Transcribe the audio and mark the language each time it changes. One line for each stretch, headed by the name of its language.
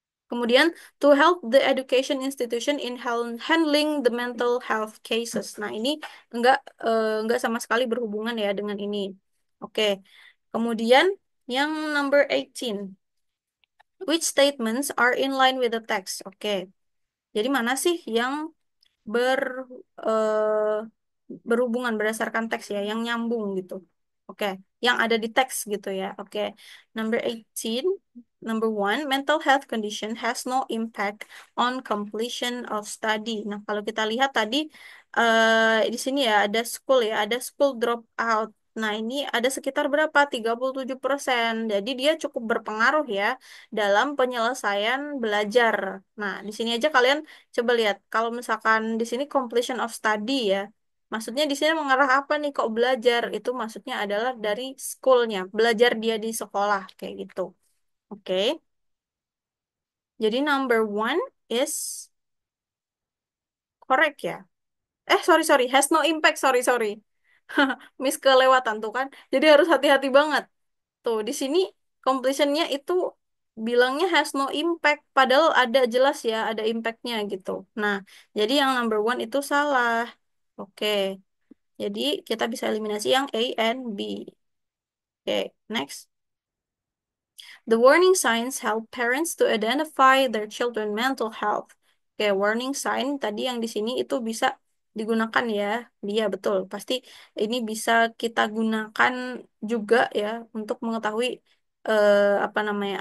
English: Kemudian, to help the education institution in handling the mental health cases.
Indonesian: Nah, ini enggak sama sekali berhubungan ya dengan ini. Oke. Kemudian, yang number 18.
English: Which statements are in line with the text?
Indonesian: Oke. Jadi mana sih yang ber eh, berhubungan berdasarkan teks ya, yang nyambung gitu. Oke, yang ada di teks gitu ya. Oke.
English: Number 18, number one, mental health condition has no impact on completion of study.
Indonesian: Nah, kalau kita lihat tadi di sini ya ada school ya, ada school drop out. Nah, ini ada sekitar berapa? 37%. Jadi dia cukup berpengaruh ya dalam penyelesaian belajar. Nah, di sini aja kalian coba lihat, kalau misalkan di sini completion of study ya, maksudnya di sini mengarah apa nih kok belajar? Itu maksudnya adalah dari schoolnya, belajar dia di sekolah kayak gitu. Oke, jadi
English: number one is correct ya. Sorry sorry, has no impact. Sorry sorry,
Indonesian: miss kelewatan tuh kan. Jadi harus hati-hati banget. Tuh di sini completionnya itu bilangnya
English: has no impact,
Indonesian: padahal ada jelas ya, ada impactnya gitu. Nah, jadi yang number one itu salah. Oke, jadi kita bisa eliminasi yang A and B.
English: Oke, next. The warning signs help parents to identify their children mental health.
Indonesian: Oke, warning sign tadi yang di sini itu bisa digunakan ya. Dia betul. Pasti ini bisa kita gunakan juga ya untuk mengetahui apa namanya?